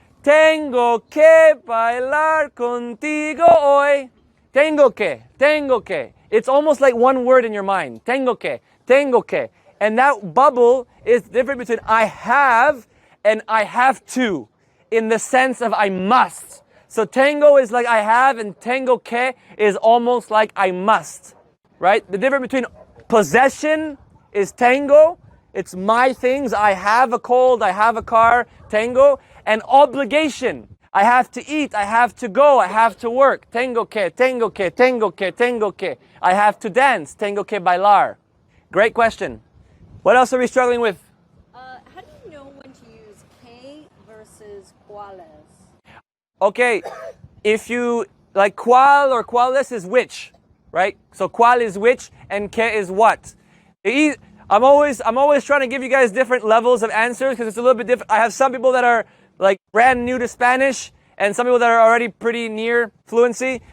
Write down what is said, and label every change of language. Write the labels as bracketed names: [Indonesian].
[Spanish] Tengo que bailar contigo hoy. Tengo que, tengo que. [English] It's almost like one word in your mind. Tengo que, tengo que. And that bubble is different between I have and I have to in the sense of I must. So tango is like I have and tango que is almost like I must, right? The difference between possession is tango. It's my things. I have a cold, I have a car, tango. And obligation. I have to eat, I have to go, I have to work. [Spanish] Tengo que, tengo que, tengo que, tengo que. [English] I have to dance. Tengo que bailar. Great question. What else are we struggling with? How do you know when to use que versus cuales? Okay, if you, like cual or cuales is which, right? So cual is which and que is what. I'm always trying to give you guys different levels of answers because it's a little bit different. I have some people that are like brand new to Spanish and some people that are already pretty near fluency.